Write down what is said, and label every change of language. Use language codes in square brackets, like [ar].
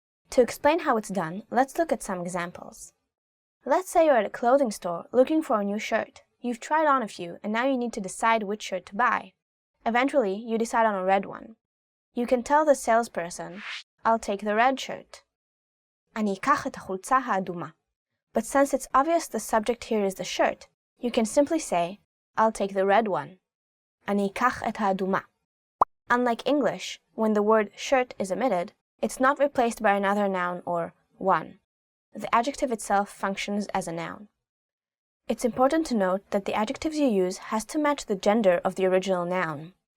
[en] To explain how it's done, let's look at some examples. Let's say you're at a clothing store looking for a new shirt. You've tried on a few and now you need to decide which shirt to buy. Eventually, you decide on a red one. You can tell the salesperson, I'll take the red shirt. [he] אני אקח את החולצה האדומה. [en] But since it's obvious the subject here is the shirt, you can simply say, I'll take the red one. [he] אני אקח את האדומה. [en] Unlike English, when the word shirt is omitted, it's not replaced by another noun or one. The adjective itself functions as a noun. It's important to note that the adjectives you use has to match the gender of the original noun.